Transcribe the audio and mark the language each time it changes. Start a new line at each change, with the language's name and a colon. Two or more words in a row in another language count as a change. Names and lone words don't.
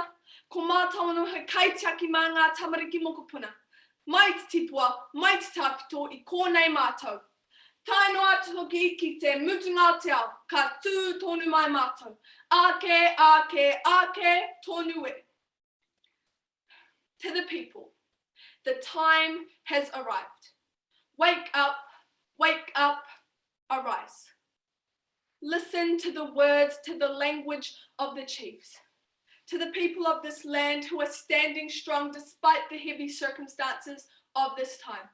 Māori: Ko mātou anō he kaitiaki mā ngā tamariki mokopuna. Mai te tipua, mai te tāpito I kōnei mātou. Taino atu hoki ki te mutunga te ao, ka tū tonu mai mātou. Ake, ake, ake, tonu e.
English: To the people, the time has arrived. Wake up, arise. Listen to the words, to the language of the chiefs. To the people of this land who are standing strong despite the heavy circumstances of this time.